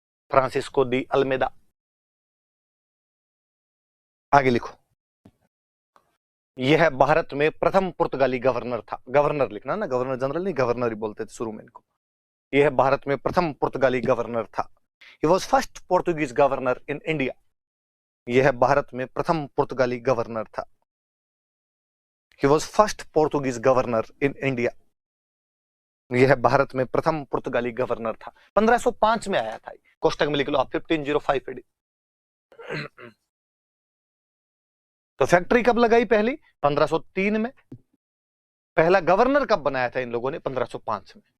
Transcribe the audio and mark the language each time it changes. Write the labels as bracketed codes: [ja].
[hi] Francisco de Almeida. आगे लिखो, यह भारत में प्रथम पुर्तगाली गवर्नर था। गवर्नर लिखना ना, गवर्नर जनरल नहीं, गवर्नर ही बोलते थे शुरू में इनको। यह भारत में प्रथम पुर्तगाली गवर्नर था। [en] He was first Portuguese governor in India. [hi] यह भारत में प्रथम पुर्तगाली गवर्नर था। [en] He was first Portuguese governor in India. [hi] यह भारत में प्रथम पुर्तगाली गवर्नर था। 1505 में आया था, कोष्टक में लिख लो आप 1505 एडी। तो फैक्ट्री कब लगाई पहली? 1503 में। पहला गवर्नर कब बनाया था इन लोगों ने? 1505 में।